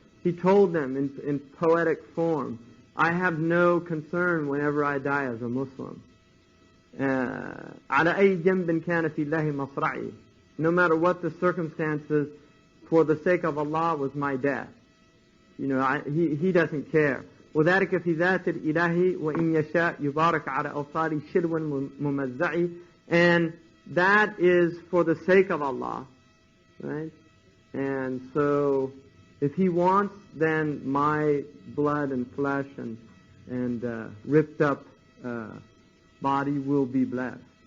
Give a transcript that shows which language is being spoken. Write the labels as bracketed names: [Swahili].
[English] He told them in poetic form, I have no concern whenever I die as a Muslim. [Arabic] عَلَى أَيْ جَنْبٍ كَانَ فِي اللَّهِ مَصْرَعِي. [English] No matter what the circumstances, for the sake of Allah was my death. He doesn't care. [Arabic] وذلك في ذات الإله وإن يشاء يبارك على أوصال شلو ممزع. [English] And that is for the sake of Allah, right? And so, if He wants, then my blood and flesh and ripped up body will be blessed.